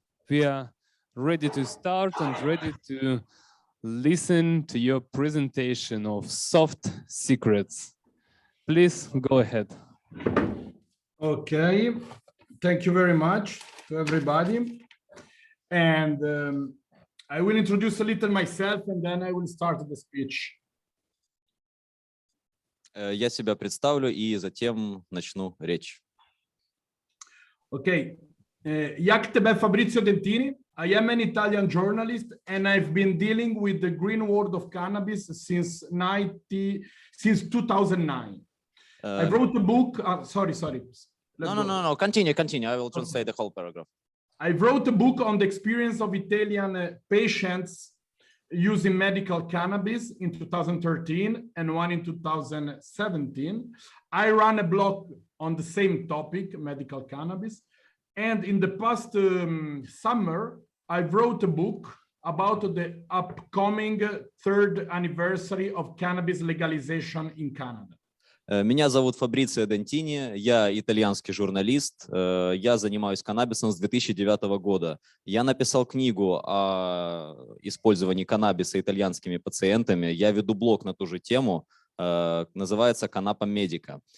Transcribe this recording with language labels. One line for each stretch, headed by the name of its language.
English: We are ready to start and ready to listen to your presentation of soft secrets. Please go ahead. Okay. Thank you very much to everybody. And I will introduce a little myself and then I will start the speech.
Russian: Я себя представлю и затем начну речь.
English: Okay. Як тебе Fabrizio Dentini? I am an Italian journalist and I've been dealing with the green world of cannabis since 2009. I wrote a book. Sorry. No. Continue. I will translate the whole paragraph. I wrote a book on the experience of Italian patients using medical cannabis in 2013 and one in 2017. I ran a blog on the same topic, medical cannabis. And in the past summer, I wrote a book about the upcoming third anniversary of cannabis legalization in Canada.
Russian: Меня зовут Фабрицио Дентини, я итальянский журналист, я занимаюсь каннабисом с 2009 года. Я написал книгу о использовании каннабиса итальянскими пациентами, я веду блог на ту же тему, называется «Конопель медика».